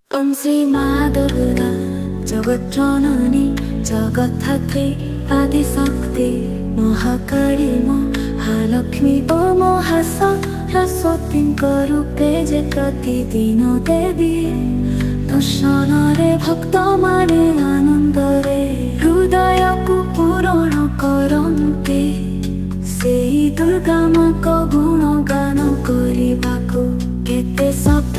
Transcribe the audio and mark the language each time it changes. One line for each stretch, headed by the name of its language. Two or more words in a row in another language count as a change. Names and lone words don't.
Odia: ଶ୍ରୀ ମା ଦୁର୍ଗା ଜଗତ ଜନନୀ ଜଗଦ୍ଧାତ୍ରୀ ଆଦିଶକ୍ତି ମହାକାଳୀ ମହାଲକ୍ଷ୍ମୀ ଓ ମହାସରସ୍ୱତୀ ରୂପେ ଯେ ପ୍ରତିଦିନ ଦେବୀ ଦର୍ଶନ ଭକ୍ତ ମାନେ ଆନନ୍ଦରେ ହୃଦୟ କୁ ପୂରଣ କରନ୍ତେ ସେଇ ଦୁର୍ଗା ମା କୁ ଗୁଣଗାନ କରିବାକୁ କେତେ ଶବ୍ଦ